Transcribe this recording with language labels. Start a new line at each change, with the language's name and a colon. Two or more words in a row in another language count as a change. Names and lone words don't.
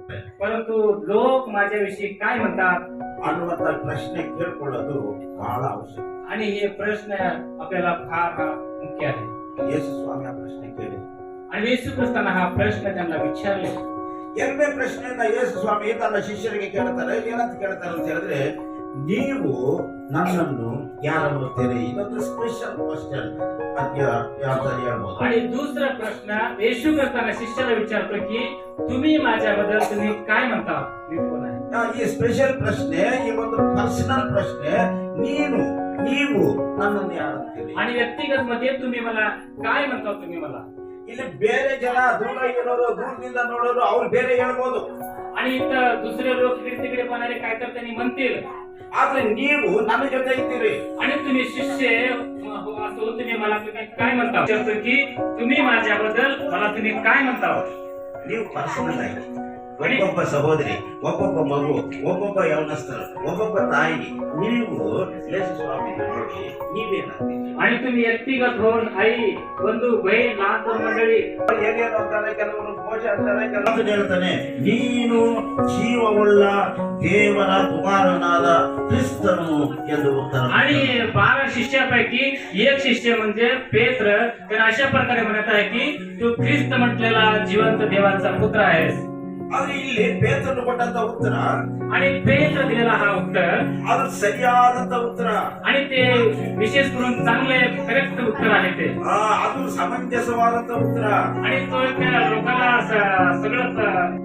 Marathi: परंतु लोक माझ्याविषयी काय म्हणतात
Kannada: ಅನ್ನುವಂತ ಪ್ರಶ್ನೆ ಕೇಳ್ಕೊಳ್ಳೋದು ಬಹಳ ಅವಶ್ಯಕ.
Marathi: आणि हे प्रश्न आपल्याला फार मुख्य आहे.
Kannada: ಯೇಸು ಸ್ವಾಮಿ ಆ ಪ್ರಶ್ನೆ ಕೇಳಿ
Marathi: आणि येशू ख्रिस्तांना हा प्रश्न त्यांना विचारले.
Kannada: ಎರಡನೇ ಪ್ರಶ್ನೆಯನ್ನ ಯೇಸು ಸ್ವಾಮಿ ತನ್ನ ಶಿಷ್ಯರಿಗೆ ಕೇಳ್ತಾರೆ. ಏನಂತ ಕೇಳ್ತಾರೆ ಅಂತ ಹೇಳಿದ್ರೆ, ನೀವು ನನ್ನನ್ನು ಯಾರನ್ನುತ್ತೀರಿ? ಇದೊಂದು
English: special question
Kannada: ಅಂತ ಹೇಳ್ಬೋದು.
Marathi: आणि दुसरा प्रश्न येशू ख्रिस्तांना शिष्याला विचारतो की तुम्ही माझ्याबद्दल तुम्ही काय म्हणता, मी कोण आहे?
Kannada: ಈ ಸ್ಪೆಷಲ್ ಪ್ರಶ್ನೆ, ಈ ಒಂದು ಪರ್ಸನಲ್ ಪ್ರಶ್ನೆ, ನೀವು ನನ್ನನ್ನು ಯಾರಂತೀರಿ?
Marathi: आणि व्यक्तिगत मध्ये तुम्ही मला काय म्हणता, तुम्ही मला.
Kannada: ಇಲ್ಲಿ ಬೇರೆ ಜನ ದೂರ ಇರೋರು, ದೂರದಿಂದ ನೋಡೋರು, ಅವ್ರು ಬೇರೆ ಹೇಳ್ಬೋದು.
Marathi: आणि इथं दुसरे लोक इकडे तिकडे पाहणारे काय तर त्यांनी म्हणतील.
Kannada: ಆದ್ರೆ ನೀವು ನನ್ನ ಜೊತೆ ಇದ್ದೀರಿ.
Marathi: आणि तुम्ही शिष्य असो, तुम्ही मला तुम्ही काय म्हणता विचारतो की तुम्ही माझ्याबद्दल मला तुम्ही काय म्हणता.
Kannada: ನೀವು ಪರ್ಸನಲ್ ಆಗಿ ಒಬ್ಬೊಬ್ಬ ಸಹೋದರಿ, ಒಬ್ಬೊಬ್ಬ ಮಗು, ಒಬ್ಬೊಬ್ಬ ಯೌವನಸ್ಥರು, ಒಬ್ಬೊಬ್ಬ ತಾಯಿ, ನೀವು ಯೇಸು ಸ್ವಾಮಿ ನೋಡಿ ನೀವೇನಾಗ್ತೀರಿ?
Marathi: आणि तुम्ही व्यक्तिगत होऊन आई, बंधू, बहीण, लहान मंडळी
Kannada: ಹೇಗೇನು ಅಂತಾರೆ, ಕೆಲವರು ಮೋಶ ಅಂತಾರೆ, ಕೆಲವರು ಹೇಳ್ತಾನೆ ನೀನು ಜೀವವುಳ್ಳ ದೇವರ ಕುಮಾರನಾದ ಕ್ರಿಸ್ತನು ಎಂದು ಉತ್ತರ.
Marathi: आणि 12 शिष्यापैकी एक शिष्य म्हणजे पेत्र त्याने अशा प्रकारे म्हणत आहे की तू ख्रिस्त म्हटलेला जिवंत देवाचा पुत्र आहेस.
Kannada: ಆದ್ರೆ ಇಲ್ಲಿ ಪೇತ್ರನು ಕೊಟ್ಟಂತ ಉತ್ತರ,
Marathi: आणि पेत्र दिलेला हा उत्तर,
Kannada: ಅದು ಸರಿಯಾದಂತ ಉತ್ತರ.
Marathi: आणि ते विशेष करून चांगले करेक्ट उत्तर आहे ते.
Kannada: ಅದು ಸಮಂಜಸವಾದಂತ ಉತ್ತರ.
Marathi: आणि तो त्या लोकांना सगळं